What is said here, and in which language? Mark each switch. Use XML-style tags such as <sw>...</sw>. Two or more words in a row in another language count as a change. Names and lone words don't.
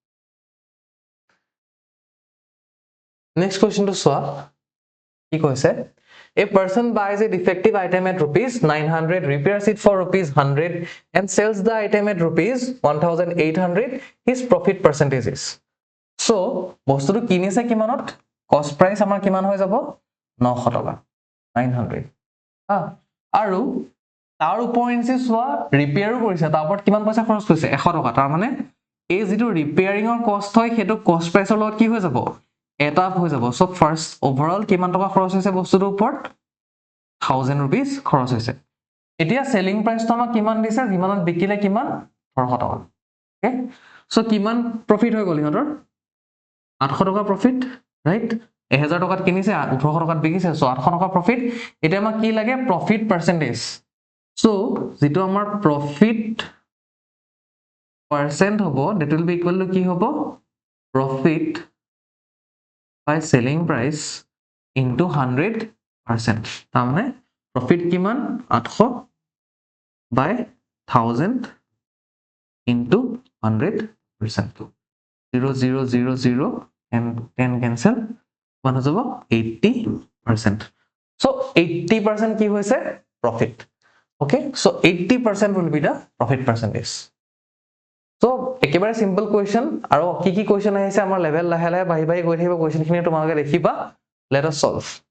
<en>Next question to soa.</en> <as>কি কৈছে?</as> <en>A person buys a defective item at rupees 900, repairs it for rupees 100 and sells the item at rupees 1800. His profit percentage is. So,</en> <as>বস্তুটো কিনিছে কিমানত?</as> <en>Cost price</en> <as>আমাৰ কিমান হৈ যাব? 900 taka. 900. Aru তাৰ উপৰিঞ্চি সোৱা ৰিপেয়াৰো কৰিছে তাৰ ওপৰত কিমান পইচা খৰচ কৰিছে 100 টকা তাৰ মানে এই যেটো</as> <en>repairing cost</en> <as>হয় হেতু কষ্ট প্ৰাইসৰ লগত কি হৈ যাব এটা হৈ যাব</as> <en>so first overall</en> <as>কিমান টকা খৰচ হৈছে বস্তুটোৰ ওপৰত 1000 rupees খৰচ হৈছে এতিয়া</as> <en>selling price</en> <as>আমাক কিমান দিছে যিমানত বিকিলে কিমান 1800 টকা</as> <en>okay so</en> <as>কিমান প্ৰফিট হৈ গল ইহঁতৰ 800 টকা</as> <en>profit right</en> <as>1000 টকাত কিনিছে 1800 টকাত বিকিছে সো 800 টকা প্ৰফিট এতিয়া আমাক কি লাগে</as> <en>profit percentage So,</en> <as>যেটো আমাৰ</as> <en>profit percent</en> <as>হ'ব,</as> <en>that will be equal to</en> <as>কি হ'ব?</as> <en>Profit by selling price into 100%.</en> <as>তামনে profit কিমান 800</as> <en>by 1000 into 100%. 0 and 10 cancel. One hobo 80%.</en> <as>So 80% কি হৈছে profit.</as> <en>Okay, so 80% will be the profit percentage. So, ekebare simple question.</en> <as>আৰু কি question আহিছে আমাৰ level লাহে বাহি গৈ থাকিব question খিনি তোমালোকে দেখিবা.</as> <en>Let us solve.</en>